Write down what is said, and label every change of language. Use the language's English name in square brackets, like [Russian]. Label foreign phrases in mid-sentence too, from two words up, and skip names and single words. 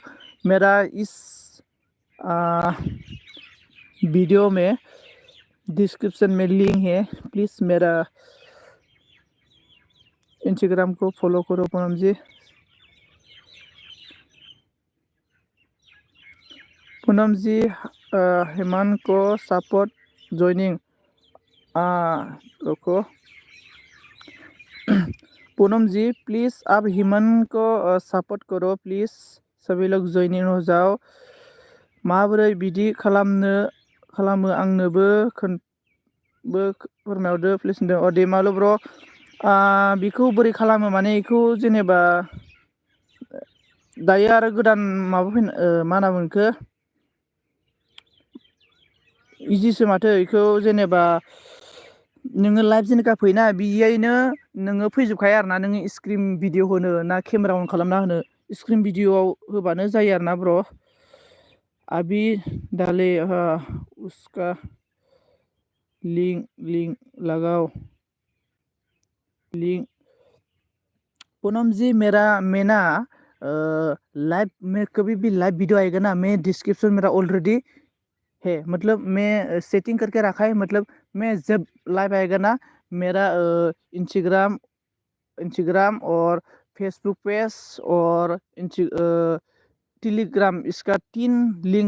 [Hindi] मेरा इस वीडियो में डिस्क्रिप्शन में लिंक है, प्लीज़ मेरा इंस्टाग्राम को फॉलो करो पूनम जी। पूनम जी हेमंत को सपोर्ट ज्वाइनिंग रुको पूनम जी प्लीज़ आप हेमंत को सपोर्ट करो प्लीज़ सभी लोग ज्वाइनिंग हो जाओ [Bodo] माबोरै बिदि खालामो आंनोबो फोरमायहरदो प्लिज होनदों अ दैमालु ब्र बिखौ बोरै खालामो माने बेखौ जेनेबा दायो आरो गोदान माबा मा होनना बुङो बेखौ इजिसो माथो बेखौ जेनेबा नोङो लाइभ जेनेका फैयोना बेयैनो नोङो फैजोबखायो आरोना नोङो [English] screen video [Bodo] होनो ना [English] camera on [Bodo] खालामना होनो स्क्रिन भिडिअआव होबानो जायो आरोना ब्र [Hindi] अभी डाले उसका लिंक लगाओ लिंक पूनम जी मैं ना लाइव में कभी भी लाइव वीडियो आएगा ना मैं डिस्क्रिप्शन मेरा ऑलरेडी है मतलब मैं सेटिंग करके रखा है मतलब मैं जब लाइव आएगा ना मेरा इंस्टाग्राम और फेसबुक पेज और टेलीग्राम इसका 3 लिंक